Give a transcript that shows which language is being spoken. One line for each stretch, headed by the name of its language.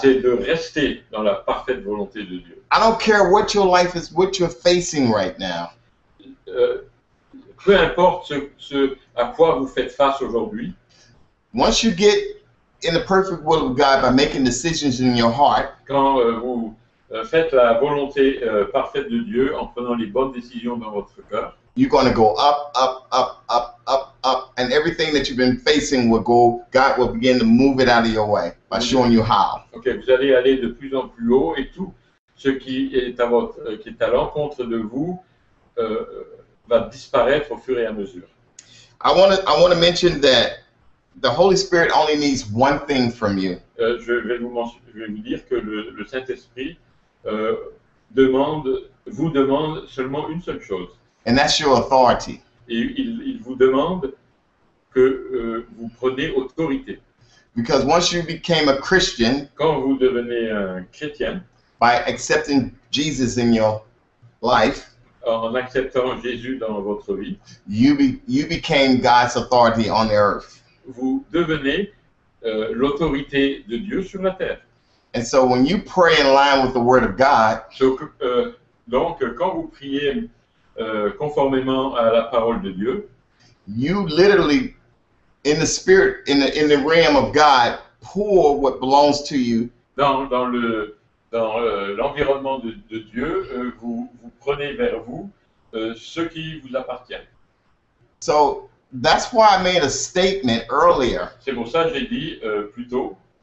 French: c'est de rester dans la parfaite volonté de Dieu.
English: I don't care what your life is, what you're facing right now.
French: Peu importe ce à quoi vous faites face aujourd'hui,
English: Once you get in the perfect will of God by making decisions in your heart,
French: quand vous faites la volonté parfaite de Dieu en prenant les bonnes décisions dans votre cœur,
English: you're going to go up, up, up, up, up, up, and everything that you've been facing will go, God will begin to move it out of your way by showing you how.
French: okay, vous allez aller de plus en plus haut et tout ce qui est à l'encontre de vous va disparaître au fur et à mesure.
English: I want to mention that the Holy Spirit only needs one thing from you.
French: Je vais vous dire que le Saint-Esprit vous demande seulement une seule chose.
English: And that's your authority.
French: Et il vous demande que vous prenez autorité.
English: Because once you became a Christian,
French: Quand vous devenez un chrétien,
English: by accepting Jesus in your life,
French: en acceptant Jésus dans votre vie,
English: you became God's authority on the earth.
French: vous devenez l'autorité de Dieu sur la terre.
English: And so when you pray in line with the Word of God,
French: Donc, quand vous priez conformément à la parole de Dieu,
English: you literally, in the spirit, in the realm of God, pour what belongs to you
French: dans l'environnement de Dieu, vous prenez vers vous ce qui vous appartient.
English: So that's why I made a statement earlier
French: C'est pour ça que j'ai dit plus tôt,